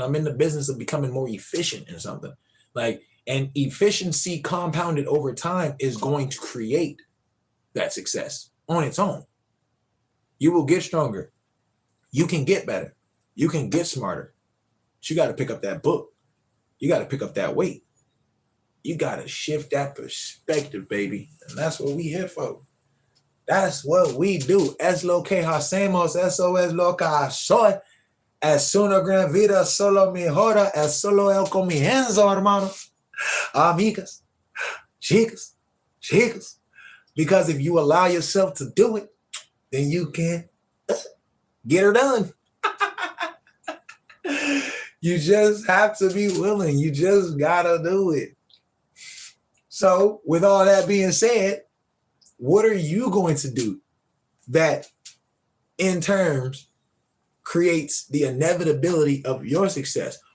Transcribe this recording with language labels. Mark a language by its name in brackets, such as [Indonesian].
[English] I'm in the business of becoming more efficient in something. And efficiency compounded over time is going to create that success on its own. You will get stronger. You can get better. You can get smarter. But you got to pick up that book. You got to pick up that weight. You got to shift that perspective, baby. And that's what we here for. That's what we do. [Spanish] Es lo que hacemos, eso es lo que soy. Es una gran vida, solo mejora, es solo el comienzo, hermano. Amigas, chicas. [English] Because if you allow yourself to do it, then you can get her done. You just have to be willing. You just gotta do it. So, with all that being said, what are you going to do that in terms creates the inevitability of your success?